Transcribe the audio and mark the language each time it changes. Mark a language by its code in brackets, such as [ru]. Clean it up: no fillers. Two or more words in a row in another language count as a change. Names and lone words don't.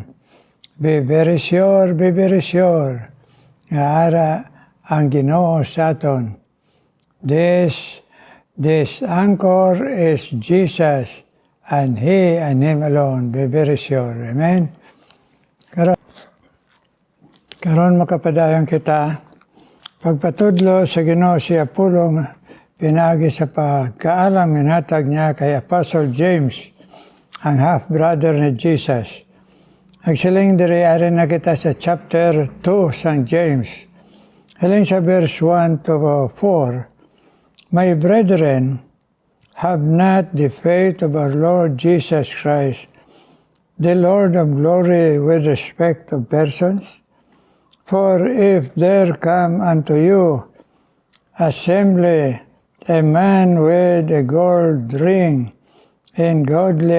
[en] Be very sure [hil] nga ara ang Ginoo sa aton. [en] This anchor is Jesus and He and Him alone. Be very sure. Amen. [hil] Karon makapadayon kita. Pagpatudlo sa Ginoo si Apollo pinagi sa pagkaalam hinatag niya kay Apostle James, ang half-brother ni Jesus. Nagsiling diri ari na kita sa chapter 2 sang James. Hiling sa [en] verse 1 to 4, My brethren, have not the faith of our Lord Jesus Christ, the Lord of glory, with respect of persons? For if there come unto you assembly a man with a gold ring in godly